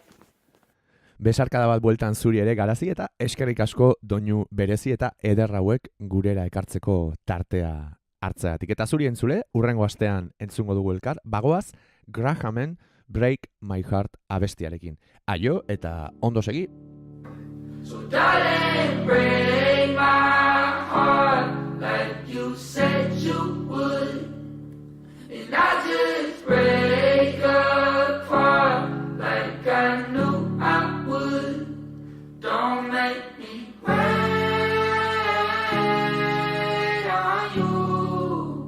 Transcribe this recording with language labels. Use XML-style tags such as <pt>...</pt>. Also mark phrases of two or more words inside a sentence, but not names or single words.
<eu>Besarkada bat bueltan zuri ere Garazi, eta eskerrik asko doinu berezi eta eder hauek gurera ekartzeko tartea hartzeagatik. Eta zuri entzule, urrengo astean entzungo dugu elkar, bagoaz Grahamen Break My Heart abestiarekin. Aio eta ondo segi.</eu> <en>So darling, break my heart like you said you would, and I just break apart like I knew I would. Don't make me wait on you.</en>